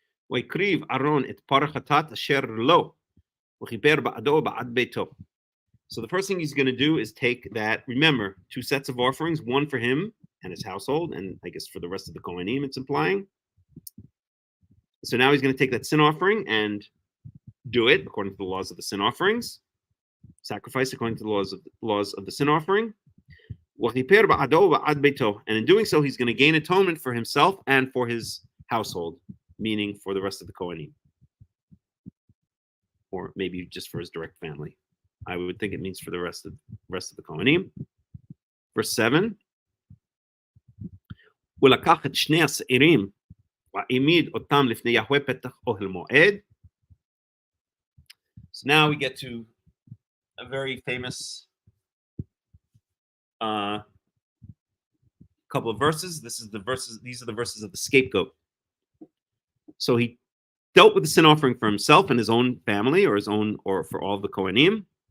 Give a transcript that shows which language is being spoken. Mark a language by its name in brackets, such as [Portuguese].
[Hebrew] ויקריב אהרון את פר החטאת אשר לו, וכיפר בעדו בעד ביתו. [English] So the first thing he's going to do is take that, remember, 2 sets of offerings, one for him and his household, and I guess for the rest of the Kohanim, it's implying. So now he's going to take that sin offering and do it according to the laws of the sin offerings, sacrifice according to the laws of the sin offering. And in doing so, he's going to gain atonement for himself and for his household, meaning for the rest of the Kohanim, or maybe just for his direct family. I would think it means for the rest of the Kohanim. Verse 7. [Hebrew] ולקח את שני השעירים והעמיד אותם לפני יהוה פתח אוהל מועד. [English] So now we get to a very famous couple of verses. These are the verses of the scapegoat. So he dealt with the sin offering for himself and his own family, or for all of the Kohanim.